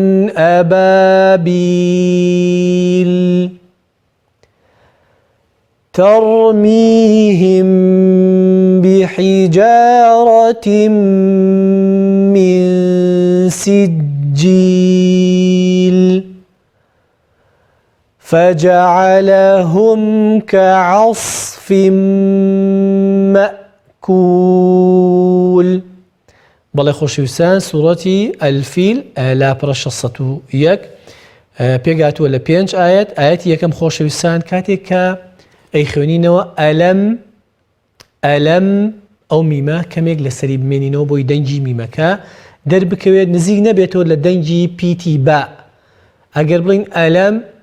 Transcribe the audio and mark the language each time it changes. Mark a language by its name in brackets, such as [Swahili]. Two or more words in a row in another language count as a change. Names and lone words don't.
[Arabic] أبابيل ترميهم بحجارة من سجيل فجعلهم كعصف مأكول [Central Kurdish] بەڵێ خۆشەویستان سوورەتی ئەلفیل لا پڕە 601 پێگاتووە لە 5 ئاەتی یەکەم خۆشەویستان کاتێک کە ئەی خوێنینەوە ئەلەم ئەو میمە کەمێک لەسەری بمێنینەوە بۆی دەنگی میمەکە دەربکەوێت نزیک نەبێتەوە لە دەنگی پیتی با ئەگەر بڵین ئەلەم